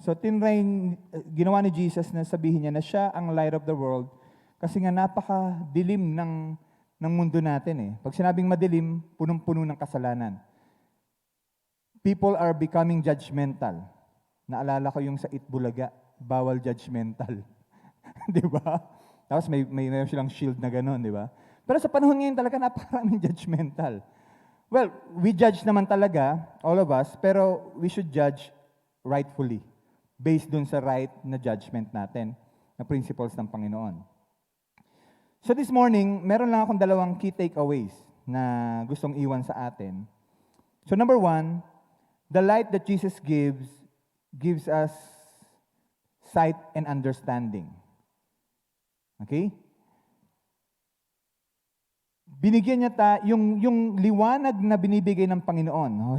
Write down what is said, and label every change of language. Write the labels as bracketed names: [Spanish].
[Filipino] So ginawa ni Jesus na sabihin niya na siya ang [English] light of the world [Filipino] kasi nga napakadilim ng mundo natin eh. Pag sinabing madilim, punong-puno ng kasalanan. [English] People are becoming judgmental. [Filipino] Naalala ko yung sa Itbulaga, bawal judgmental. Di ba? Tapos may silang shield na gano'n, di ba? Pero sa panahon ngayon talaga napakaraming judgmental. [English] Well, we judge [Filipino] naman talaga, [English] all of us, pero we should judge rightfully, based dun sa right na judgment natin, [Filipino] na principles ng Panginoon. So this morning, meron lang akong dalawang key takeaways na gustong iwan sa atin. [English] So number 1, the light that Jesus gives us sight and understanding. Okay? [Filipino] Binigyan niya yung liwanag na binibigay ng Panginoon.